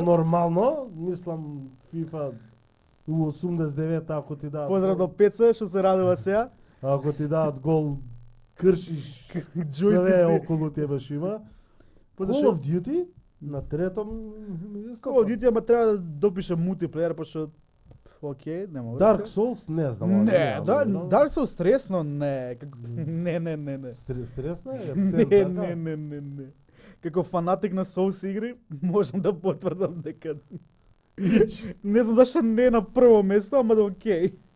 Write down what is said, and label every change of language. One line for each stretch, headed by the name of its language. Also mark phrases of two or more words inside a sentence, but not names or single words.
Macedonian: нормално, мислам FIFA у 89 ако ти дадат. Поздрав до Пеца што се радува сега. Ако ти дадат гол кршиш све Джойстици. околу тебе што има. После Call што- of Duty на третом место. Call of Duty, ама треба да допише мултиплеер, пошто окей, нема врска. Dark Souls не знам. ама Не, играм. Dark Souls стресно, не. Не. Стресна е? Не. Како фанатик на Souls игри, можам да потврдам дека не знам зашто не е на прво место, ама да окей.